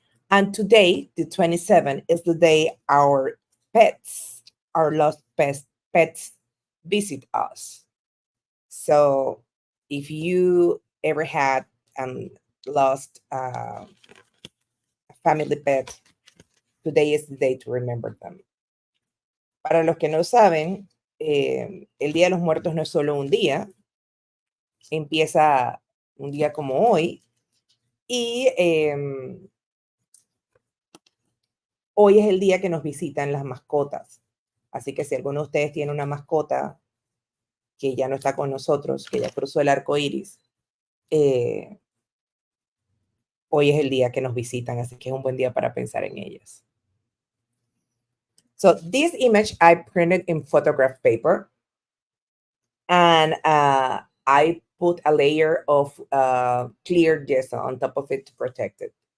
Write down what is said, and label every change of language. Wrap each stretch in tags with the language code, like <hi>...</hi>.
<en>And today, the 27th, is the day our pets, our lost pets visit us. So if you ever had lost a family pet, today is the day to remember them.</en> <es>Para los que no saben, el Día de los Muertos no es solo un día, empieza un día como hoy, y hoy es el día que nos visitan las mascotas. Así que si alguno de ustedes tiene una mascota que ya no está con nosotros, que ya cruzó el arco iris, hoy es el día que nos visitan, así que es un buen día para pensar en ellas.</es> <en>So this image I printed in photograph paper, and I put a layer of clear gesso on top of it to protect it.</en>